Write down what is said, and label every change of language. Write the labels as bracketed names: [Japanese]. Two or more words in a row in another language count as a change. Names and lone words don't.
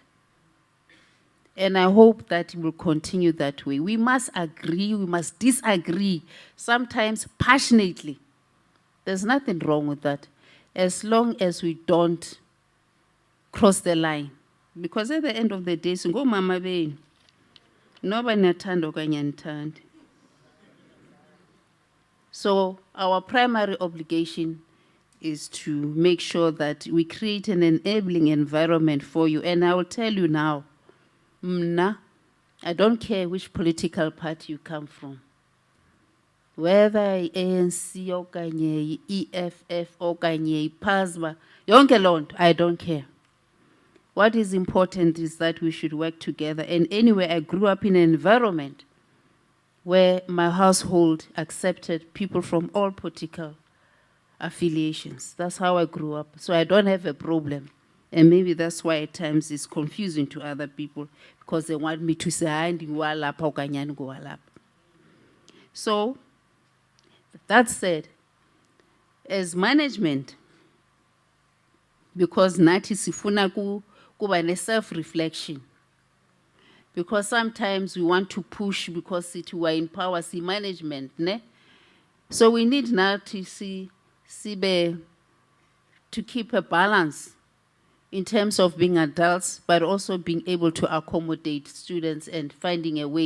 [English] And I hope that it will continue that way. We must agree, we must disagree, sometimes passionately. There's nothing wrong with that, as long as we don't cross the line. Because at the end of the day, [Xhosa] singo mama beni, nobody nathanda okanye anithandi. [English] So our primary obligation is to make sure that we create an enabling environment for you. And I will tell you now, I don't care which political party you come from. Whether ANC okanye EFF okanye PASMA, [Xhosa] yonke lonto, [English] I don't care. What is important is that we should work together. And anyway, I grew up in an environment where my household accepted people from all political affiliations. That's how I grew up. So I don't have a problem. And maybe that's why at times it's confusing to other people, because they want me to say, so, that said, as management, because [Xhosa] nathi sifuna kuba ne [English] self-reflection, because sometimes we want to push because we are in power, see management, ne? So we need now to to keep a balance in terms of being adults, but also being able to accommodate students and finding a way.